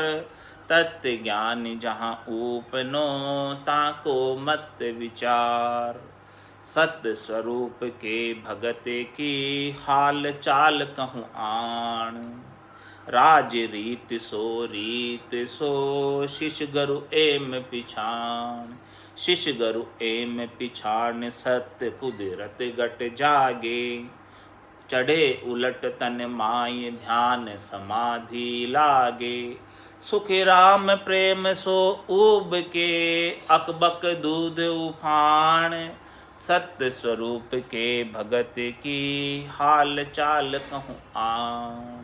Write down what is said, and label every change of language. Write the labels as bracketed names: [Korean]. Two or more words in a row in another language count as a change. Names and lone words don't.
[Rajasthani] तत्व ज्ञान जहाँ उपनो, ताको मत विचार। सत्य स्वरूप के भगत की हाल चाल कहूँ आण। राज रीत सो शिष गरु एम पिछाण। शिष गरु एम पिछाण सत्य कुदरत गट जागे। चढ़े उलट तन माय ध्यान समाधि लागे। सुख राम प्रेम सो ऊब के अकबक दूध उफान। सत्य स्वरूप के भगत की हाल चाल कहूँ आन।